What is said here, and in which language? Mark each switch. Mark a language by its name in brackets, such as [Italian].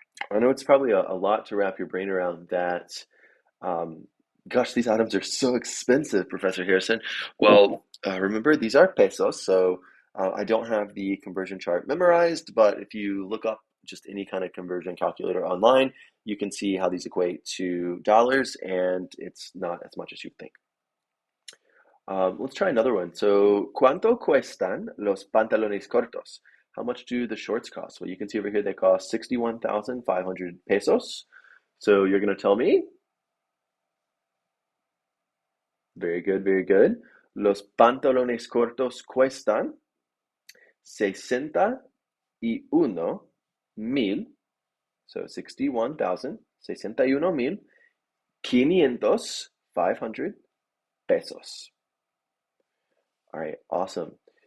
[English] I know it's probably a lot to wrap your brain around that. Gosh, these items are so expensive, Professor Harrison. Well, remember, these are pesos, so I don't have the conversion chart memorized, but if you look up just any kind of conversion calculator online, you can see how these equate to dollars, and it's not as much as you think. Let's try another one. [Spanish] So, ¿cuánto cuestan los pantalones cortos? [English] How much do the shorts cost? Well, you can see over here they cost 61,500 pesos. So you're going to tell me. Very good, very good. [Spanish] Los pantalones cortos cuestan [English] 61,000, so 61,000, 61,500 pesos. All right, awesome.